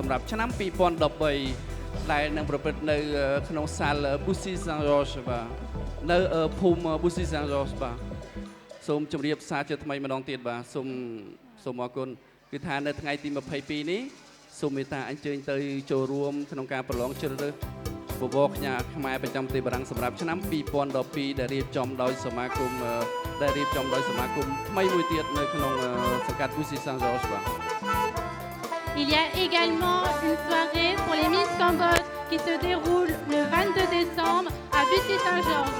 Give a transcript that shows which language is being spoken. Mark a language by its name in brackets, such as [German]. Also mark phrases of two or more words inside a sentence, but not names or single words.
[Khmer] សម្រាប់ឆ្នាំ2013ដែលនឹងប្រព្រឹត្តនៅក្នុងសាល Bussy Saint-Georges បាទនៅភូមិ Bussy Saint-Georges បាទសូមជម្រាបសារជាថ្មីម្ដងទៀតបាទសូមអរគុណគឺថានៅថ្ងៃទី22នេះសូមមេត្តាអញ្ជើញទៅចូលរួមក្នុងការប្រឡងជ្រើសរើសបវរកញ្ញាខ្មែរប្រចាំប្រទេសបារាំងសម្រាប់ឆ្នាំ2012ដែលរៀបចំដោយសមាគមថ្មីមួយទៀតនៅក្នុងសង្កាត់ Bussy Saint-Georges បាទ [French] Il y a également une soirée pour les Miss Cambodge qui se déroule le 22 décembre à Bussy Saint-Georges.